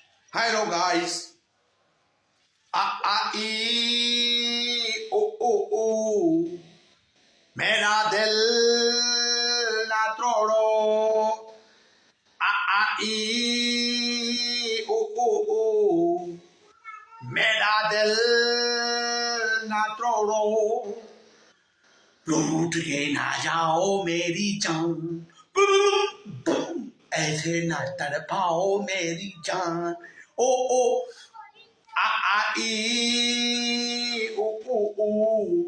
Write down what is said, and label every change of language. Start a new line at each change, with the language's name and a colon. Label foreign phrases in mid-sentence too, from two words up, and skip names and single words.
English: Hello guys. A a e o o o.
Hindi: मेरा दिल ना तोड़ो. A a e o o o. मेरा दिल ना तोड़ो. रूठ के ना जाओ मेरी जान. ऐसे ना तड़पाओ मेरी जान. ओ ओ आ आ ई ऊ ऊ ऊ.